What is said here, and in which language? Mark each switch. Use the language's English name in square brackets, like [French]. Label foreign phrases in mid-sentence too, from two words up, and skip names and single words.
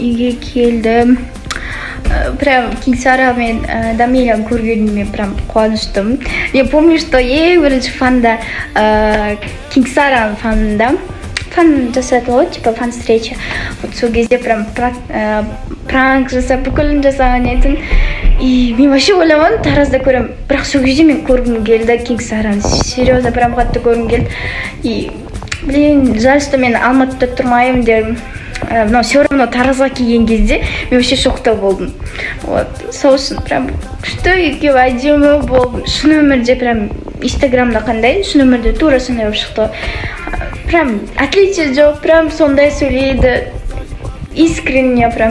[Kazakh] Кенге келдім. Прям Кингсара мен Дамиля көргеніме прям қуаныштым. [Russian] Я помню, что [Kazakh] ең бірінші фанда Кингсараның фанында фан жасады ғой, [Russian] типа фан встреча. [Kazakh] Вот сол кезде прям пранк жасап, бүкілін жасаған етін. И мен вообще ойламадым, таразда көрем. Бірақ сол кезде мен көргім келді Кингсараны. Серьезно, прям қатты көргім келді. [Russian] И, блин, жаль, что [Kazakh] мен Алматыда тұрмаймын дедім. [Russian] Но все равно [Kazakh] таразға келген кезде мен вообще шокта болдым. Вот. Сол үшін прям күшті екеуі әдемі болды. Шын өмірде прям инстаграмда қандай, шын өмірде тура сондай болып шықты. Прям отличие жоқ, прям сондай сөйлейді. [Russian] Искренне прям.